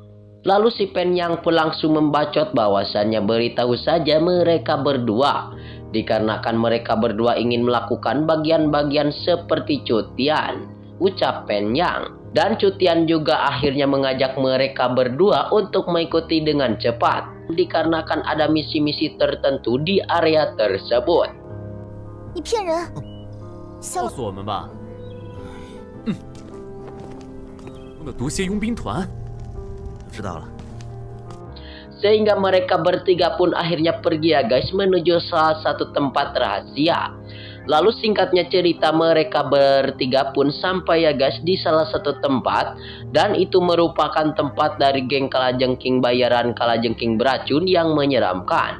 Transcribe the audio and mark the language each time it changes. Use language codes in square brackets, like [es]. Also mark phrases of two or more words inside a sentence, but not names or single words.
[id] Lalu si Pen Yang pun langsung membacot bahwasannya beritahu saja mereka berdua Dikarenakan mereka berdua ingin melakukan bagian-bagian seperti Cutian, ucap Penyang. Dan Cutian juga akhirnya mengajak mereka berdua untuk mengikuti dengan cepat. Dikarenakan ada misi-misi tertentu di area tersebut. [zh] 你骗人！小告诉我们吧。那毒蝎佣兵团，我知道了。 [id] Sehingga mereka bertiga pun akhirnya pergi ya guys menuju salah satu tempat rahasia. Lalu singkatnya cerita mereka bertiga pun sampai ya guys di salah satu tempat. Dan itu merupakan tempat dari geng kalajengking bayaran kalajengking beracun yang menyeramkan.